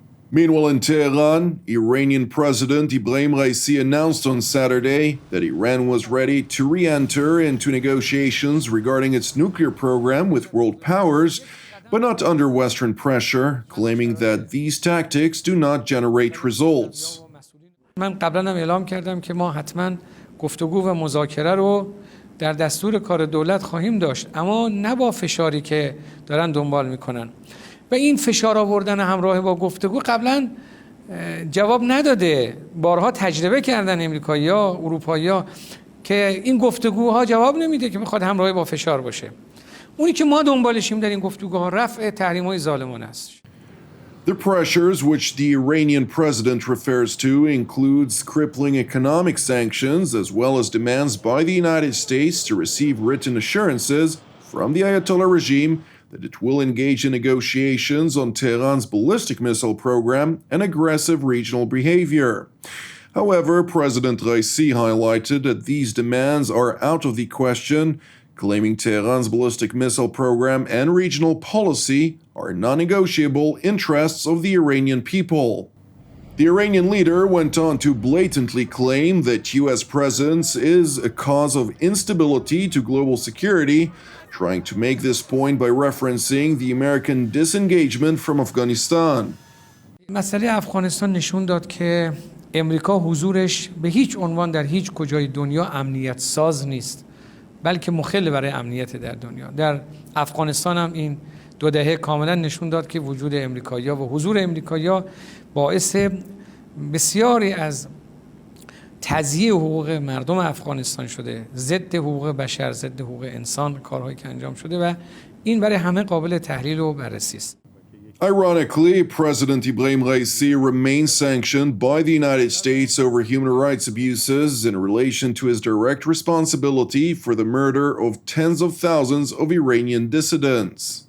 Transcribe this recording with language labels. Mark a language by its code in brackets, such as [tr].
[en] Meanwhile, in Tehran, Iranian President Ibrahim Raisi announced on Saturday that Iran was ready to re-enter into negotiations regarding its nuclear program with world powers, but not under Western pressure, claiming that these tactics do not generate results. [fa] من قبلا هم اعلام کردم که ما حتما گفتگو و مذاکره رو در دستور کار دولت خواهیم داشت، اما نه با فشاری که دارن دنبال میکنن. و این فشار آوردن همراه با گفتگو قبلا جواب نداده. بارها تجربه کردن امریکایی‌ها، اروپایی‌ها که این گفتگوها جواب نمیده که میخواد همراه با فشار باشه. اونی که ما دنبالشیم در این گفتگوها رفع تحریم‌های ظالمانه است. [en] The pressures which the Iranian president refers to includes crippling economic sanctions as well as demands by the United States to receive written assurances from the Ayatollah regime that it will engage in negotiations on Tehran's ballistic missile program and aggressive regional behavior. However, President Raisi highlighted that these demands are out of the question, claiming Tehran's ballistic missile program and regional policy are non-negotiable interests of the Iranian people. The Iranian leader went on to blatantly claim that U.S. presence is a cause of instability to global security, trying to make this point by referencing the American disengagement from Afghanistan. [fa] مسئله افغانستان نشون داد که امریکا حضورش به هیچ عنوان در هیچ کجای دنیا امنیت ساز نیست، بلکه مخل برای امنیت در دنیا. در افغانستان هم این 2 دهه کاملا نشون داد که وجود امریکایی‌ها و حضور امریکایی‌ها باعث بسیاری از تضییع حقوق مردم افغانستان شده، ضد حقوق بشر، ضد حقوق انسان کارهایی که انجام شده و این برای همه قابل تحلیل و بررسی است. [en] Ironically, President Ibrahim Raisi remains sanctioned by the United States over human rights abuses in relation to his direct responsibility for the murder of tens of thousands of Iranian dissidents.